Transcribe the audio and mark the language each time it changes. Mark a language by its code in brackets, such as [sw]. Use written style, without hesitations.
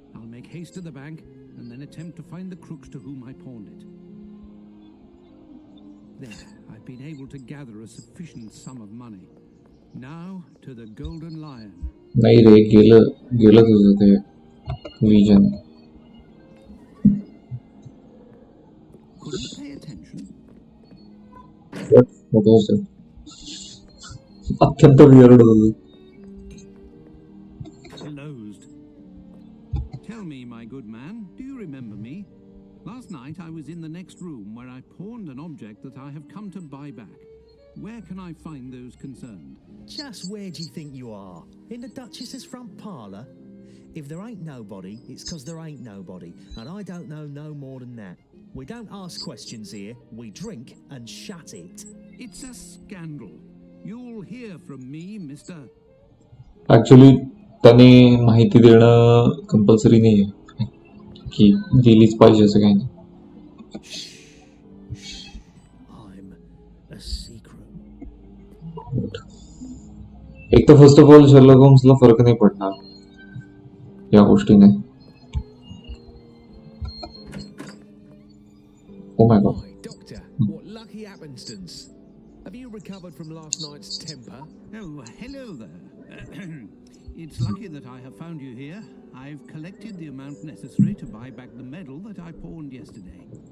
[en] I'll make haste to the bank and then attempt to find the crooks to whom I pawned it. There, I've been able to gather a sufficient sum of money. Now to the Golden Lion. [mr] नाही रे, गेलं तुझं ते vision. [en] Couldn't you pay attention? What was that? [mr] अत्यंत weird होतं. [en] Closed. Tell me, my good man, do you remember me? Last night I was in the next room where I pawned an object that I have come to buy back. Where can I find those concerned? Just where do you think you are? In the Duchess's front parlour? If there ain't nobody, it's 'cause there ain't nobody, and I don't know no more than that. We don't ask questions here, we drink and shut it. It's a scandal. You'll hear from me, Mr. [mr] Actually, त्याने माहिती देणं compulsory नाही आहे की दिलीच पाहिजे असं काही नाही. [en] I'm a secret. [mr] एक तर [en] first of all [mr] शर्लॉक होम्सला फरक नाही पडणार या गोष्टीने. [en] Oh my god. Why, Doctor, what lucky happenstance. Have you recovered from last night's temper? Oh, hello there. It's lucky that I have found you here. I've collected the amount necessary to buy back the medal that I pawned yesterday.